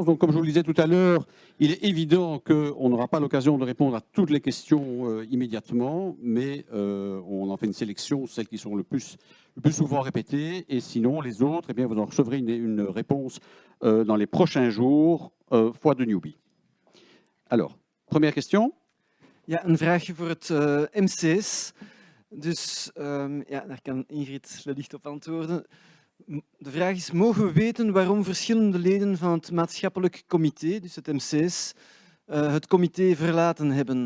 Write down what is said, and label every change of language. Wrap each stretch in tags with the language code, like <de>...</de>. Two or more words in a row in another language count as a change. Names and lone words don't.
<fr>Donc comme je vous le disais tout à l'heure, il est évident qu'on n'aura pas l'occasion de répondre à toutes les questions immédiatement, mais on en fait une sélection, celles qui sont le plus souvent répétées. Et sinon, les autres, eh bien, vous en recevrez une réponse dans les prochains jours, fois de newbie. Alors, première question.</fr> <nl>Ja, een vraagje voor het MCS. Dus ja, daar kan Ingrid wellicht op antwoorden. De vraag is, mogen we weten waarom verschillende leden van het maatschappelijk comité, dus het MCS, het comité verlaten hebben?</nl>